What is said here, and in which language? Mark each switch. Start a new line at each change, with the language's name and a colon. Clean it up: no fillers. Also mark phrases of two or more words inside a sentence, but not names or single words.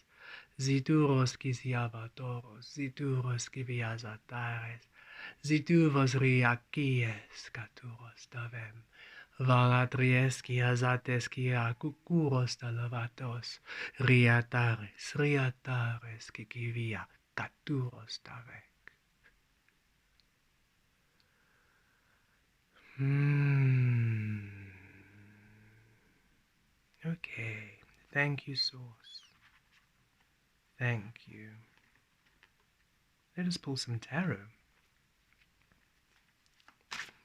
English: Zituros kisiavatoros, zituros kiviazatares. Zituvos riakies katuros davem. Valatries kiazates kia kukuros talavatos, riatares kikivia katuros tavek. Okay, thank you, Source. Thank you. Let us pull some tarot.